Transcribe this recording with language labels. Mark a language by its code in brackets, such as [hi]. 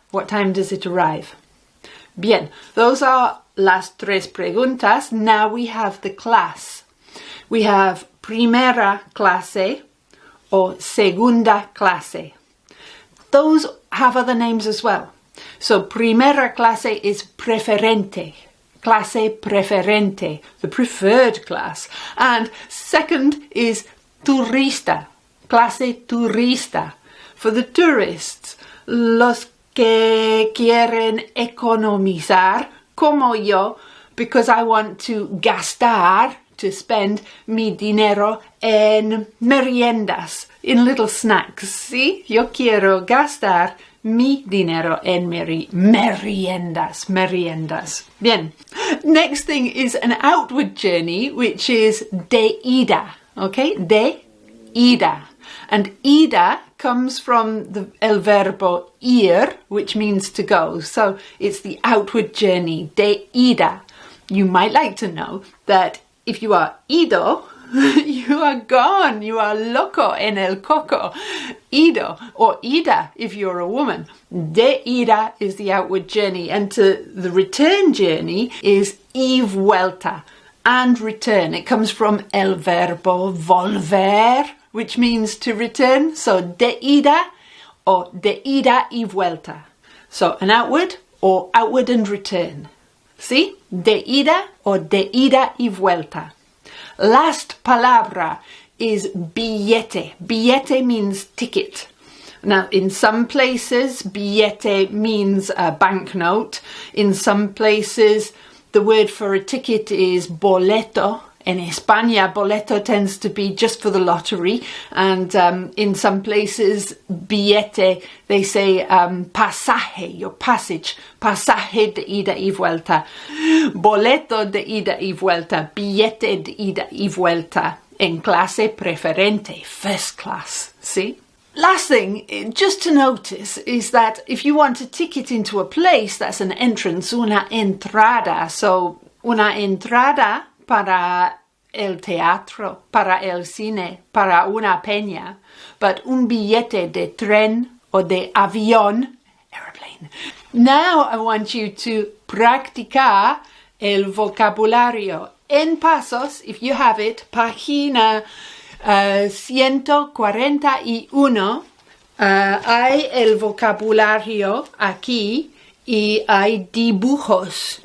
[en] What time does it arrive? [es] Bien, [en] those are [es] las 3 preguntas. [en] Now we have the class. We have [es] primera clase [en] or [es] segunda clase. [en] Those have other names as well. So primera clase is preferente. Clase preferente, the preferred class. And second is turista. Clase turista. For the tourists, [es] los que quieren economizar, como yo, [en] because I want to gastar, to spend [es] mi dinero en meriendas, [en] in little snacks. [es] ¿Sí? Yo quiero gastar mi dinero en meriendas. Bien. [en] Next thing is an outward journey, which is de ida. Okay? [es] De ida. [en] And ida comes from [es] el verbo ir, [en] which means to go. So it's the outward journey, de ida. You might like to know that if you are ido, you are gone. You are [es] loco en el coco. [en] Ido or ida if you're a woman. De ida is the outward journey, and to the return journey is [es] y vuelta. [en] And return. It comes from [es] el verbo volver, [en] which means to return. So de ida or [es] de ida y vuelta. [en] So an outward or outward and return. [es] ¿Sí? De ida [en] or [es] de ida y vuelta. [en] Last palabra is billete. Billete means ticket. Now, in some places, billete means a banknote. In some places, the word for a ticket is boleto. In España, boleto tends to be just for the lottery. And in some places, billete, they say pasaje, your passage. [es] Pasaje de ida y vuelta. Boleto de ida y vuelta. Billete de ida y vuelta. En clase preferente, [en] first class. See? Last thing, just to notice, is that if you want a ticket into a place, that's an entrance, una entrada. So, [es] una entrada para el teatro, para el cine, para una peña, [en] but [es] un billete de tren o de avión, [en] airplane. Now I want you to [es] practicar el vocabulario. En Pasos, [en] if you have it, [es] página 141, hay el vocabulario aquí y hay dibujos.